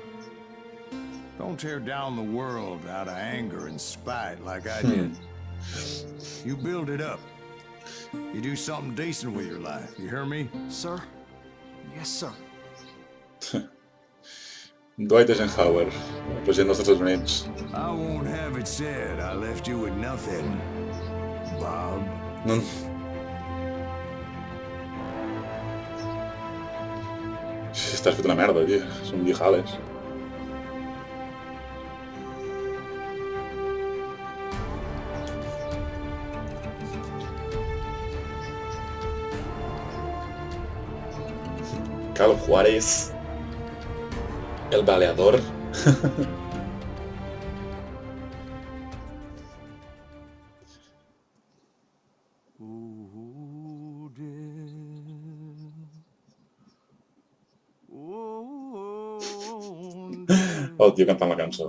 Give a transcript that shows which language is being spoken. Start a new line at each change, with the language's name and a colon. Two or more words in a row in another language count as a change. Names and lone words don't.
English: Don't tear down the world out of anger and spite like I did. You build it up. You do something decent with your life. You hear me? Sir? Yes, sir.
Catalan: Dwight Eisenhower, president dels Estats Units.
English: I won't have it said I left you with nothing, Bob.
Catalan: No. Estàs fet una merda, tio. Són viejales. Call of Juarez. El baleador. El tio cantant la cançó.